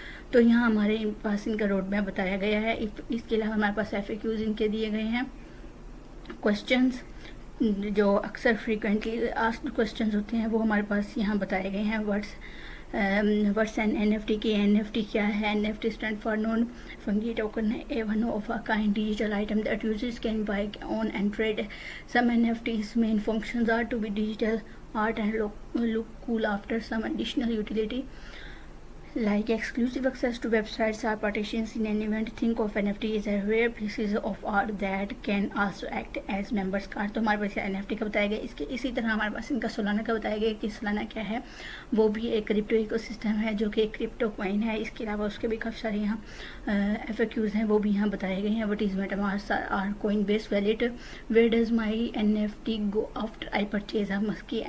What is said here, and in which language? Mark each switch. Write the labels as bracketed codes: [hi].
[ur] تو یہاں ہمارے پاس ان کا روڈ میپ بتایا گیا ہے. اس کے علاوہ ہمارے پاس FAQs ان کے دیے گئے ہیں. کوشچنس جو اکثر فریکوینٹلی آسکڈ کوشچنز ہوتے ہیں وہ ہمارے پاس یہاں بتائے گئے ہیں. ورڈس اینڈ NFT کی NFT کیا ہے. [en] NFT stand for known fungi token, a one of a kind digital item that users can buy, own and trade. Some NFTs main functions are to be digital art and look cool after some additional utility like exclusive access to websites or partitions in an event. Think of NFT as a rare pieces of art that can also act as members card. [ur] تو ہمارے پاس NFT کا بتایا گیا. اسی طرح ہمارے پاس ان کا سولانا کا بتایا گیا کہ سولانا کیا ہے. وہ بھی ایک کرپٹو ایکو سسٹم ہے جو کہ ایک کرپٹو کوائن ہے. اس کے علاوہ اس کے بھی کافی سارے یہاں FAQs ہیں وہ بھی یہاں بتائے گئے ہیں. [en] What is MetaMask or Coinbase wallet? Where does my NFT go after I purchase a Muskie?